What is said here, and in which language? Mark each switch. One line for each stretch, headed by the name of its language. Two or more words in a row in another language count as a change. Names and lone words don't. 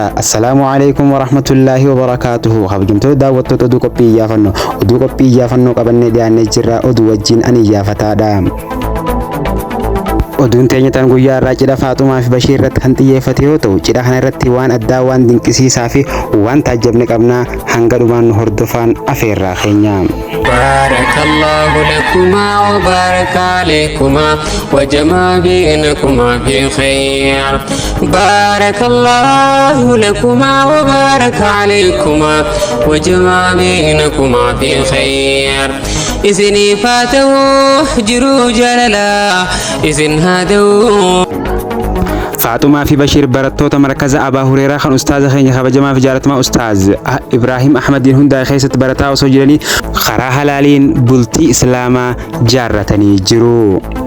Arabic: السلام عليكم ورحمة الله وبركاته.
Oromo: Kabajamtoota daawwattoota oduu qophii iyyaafannoo qabannee dhiyaannee jirra. Oduu wajjin ani iyyafataadha. Oduun teenya tan guyyaa irraa cidha Faaxumaa fi Bashiir irratti kan xiyyeeffate yoo ta'u, cidha kana irratti waan addaa, waan dinqisiisaa fi waan taajjabne qabna. Hanga dhumaan hordofaan afeerraa keenya.
Arabic: بارك الله لكما وبارك عليكما وجمع بينكما في خير. بارك الله لكما وبارك عليكما وجمع بينكما في خير.
Oromo: Isini faatahu jiru jalala isin Faaxumaa fi Bashiir barattoota markaza Abaa Hureeraa kan ustaaza keenya kabajamaa fi jaalatamaa ustaaz Ibraahim Ahmadiin hundaa keessatti barataa osoo jiranii karaa halaaliin bultii Islaamaa jaarratanii jiru.